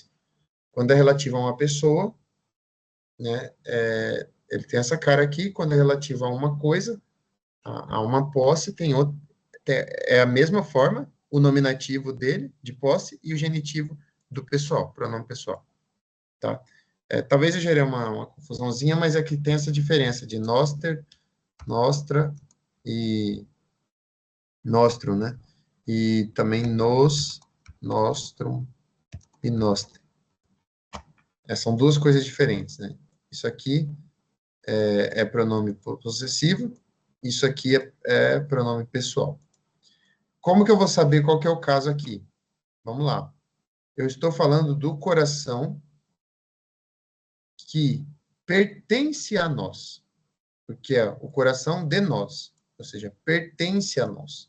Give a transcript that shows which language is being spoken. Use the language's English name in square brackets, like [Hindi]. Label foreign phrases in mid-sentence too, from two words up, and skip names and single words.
[Portuguese] Quando é relativo a uma pessoa, né, ele tem essa cara aqui, quando é relativo a uma coisa, a uma posse, é a mesma forma, o nominativo dele, de posse, e o genitivo do pessoal, pronome pessoal. Tá? Talvez eu gerei uma confusãozinha, mas aqui tem essa diferença de [Latin] noster, nostra e nostrum, [Portuguese] né? E também [Latin] nos, nostrum e nostre. [Portuguese] São duas coisas diferentes, né? Isso aqui é pronome possessivo, isso aqui é pronome pessoal. Como que eu vou saber qual que é o caso aqui? Vamos lá. Eu estou falando do coração que pertence a nós, porque é o coração de nós, ou seja, pertence a nós.